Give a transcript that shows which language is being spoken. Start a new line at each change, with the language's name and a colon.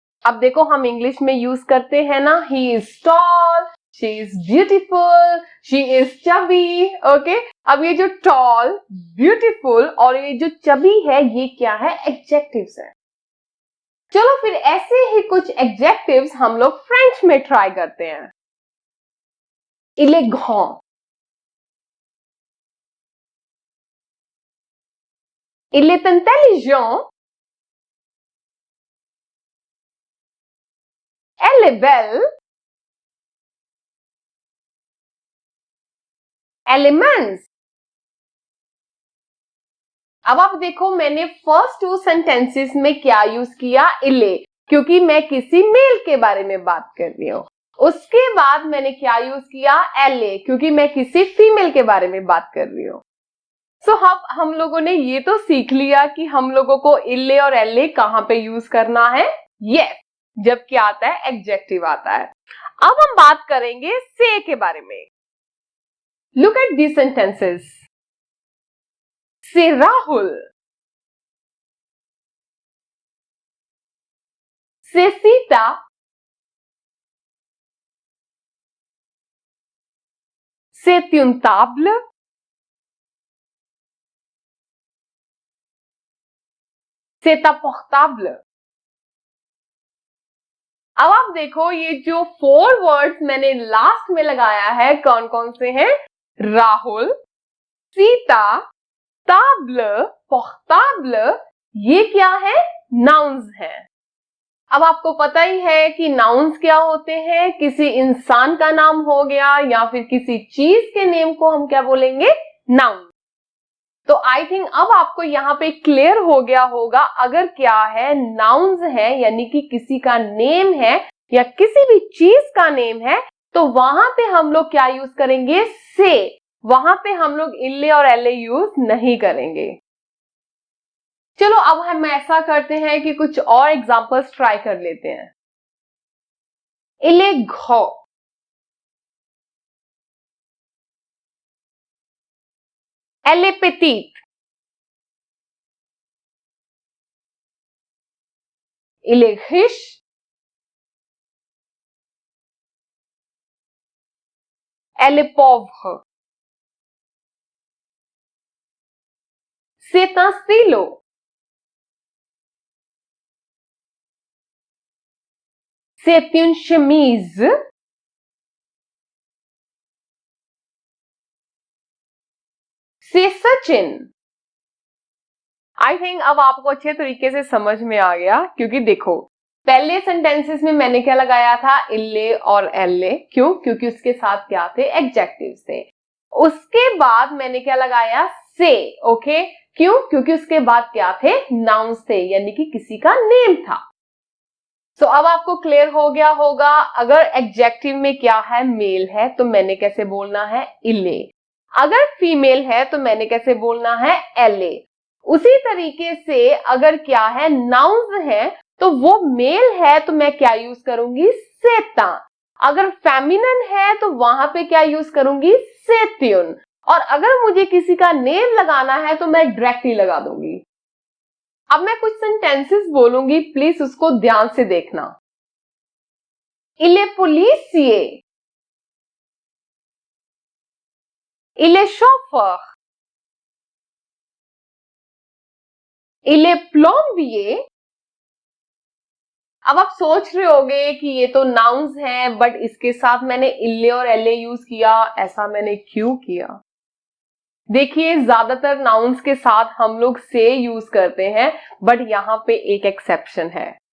Hindi: अब देखो हम इंग्लिश में यूज करते हैं ना,
English: He is tall, she is beautiful, she is chubby.
Hindi: Okay, अब ये जो टॉल, ब्यूटीफुल और ये जो चबी है ये क्या है, एडजेक्टिव्स है। चलो फिर ऐसे ही कुछ एडजेक्टिव्स हम लोग फ्रेंच में ट्राई करते हैं।
French: il est grand, il est intelligent, elle est belle, elle est mince।
Hindi: अब आप देखो मैंने फर्स्ट टू सेंटेंसेस में क्या यूज किया, इले, क्योंकि मैं किसी मेल के बारे में बात कर रही हूं। उसके बाद मैंने क्या यूज किया, एले, क्योंकि मैं किसी फीमेल के बारे में बात कर रही हूं। अब हम लोगों ने ये तो सीख लिया कि हम लोगों को इले और एले कहां पे यूज करना है, यस, जब क्या आता है, एडजेक्टिव आता है। अब हम बात करेंगे से के बारे में।
English: Look at these sentences.
French: से राहुल, से सीता, c'est une table, c'est un portable।
Hindi: अब आप देखो ये जो 4 वर्ड्स मैंने लास्ट में लगाया है कौन कौन से हैं, राहुल, सीता, ताब्ल, पोर्टाब्ल, ये क्या है, नाउन्स हैं। अब आपको पता ही है कि नाउन्स क्या होते हैं, किसी इंसान का नाम हो गया या फिर किसी चीज के नेम को हम क्या बोलेंगे, नाउन। तो
English: I think
Hindi: अब आपको यहाँ पे क्लियर हो गया होगा, अगर क्या है, नाउन्स है यानी कि किसी का नेम है या किसी भी चीज का नेम है, तो वहां पे हम लोग क्या यूज करेंगे, से। वहां पे हम लोग इल्ले और एल्ले यूज नहीं करेंगे। चलो अब हम ऐसा करते हैं कि कुछ और एग्जांपल्स ट्राई कर लेते हैं।
French: इले घो, elle est petite, il est riche, elle est pauvre, c'est un stylo, c'est une chemise, c'est सचिन।
English: I think
Hindi: अब आपको अच्छे तरीके से समझ में आ गया, क्योंकि देखो पहले सेंटेंसेस में मैंने क्या लगाया था, इल्ले और एल्ले, क्यों, क्योंकि उसके साथ क्या थे, एडजेक्टिव्स थे। उसके बाद मैंने क्या लगाया, से, ओके, क्यों, क्योंकि उसके बाद क्या थे, नाउन्स थे, यानी कि किसी का नेम था। अब आपको क्लियर हो गया होगा, अगर एडजेक्टिव में क्या है, मेल है, तो मैंने कैसे बोलना है, इल्ले। अगर फीमेल है तो मैंने कैसे बोलना है, एल्ले। उसी तरीके से अगर क्या है, नाउन्स है, तो वो मेल है तो मैं क्या यूज करूंगी, सेता। अगर फेमिनिन है तो वहां पे क्या यूज करूंगी, सेत्युन। और अगर मुझे किसी का नेम लगाना है तो मैं डायरेक्टली लगा दूंगी। अब मैं कुछ सेंटेंसेस बोलूंगी, प्लीज उसको ध्यान से देखना।
French: Il est policier, il est chauffeur, il est plombier,
Hindi: अब आप सोच रहे होगे कि ये तो नाउन्स हैं, बट इसके साथ मैंने इल्ले और एल्ले यूज किया, ऐसा मैंने क्यों किया? देखिए, ज्यादातर नाउन्स के साथ हम लोग से यूज करते हैं, बट यहां पे एक एक्सेप्शन है।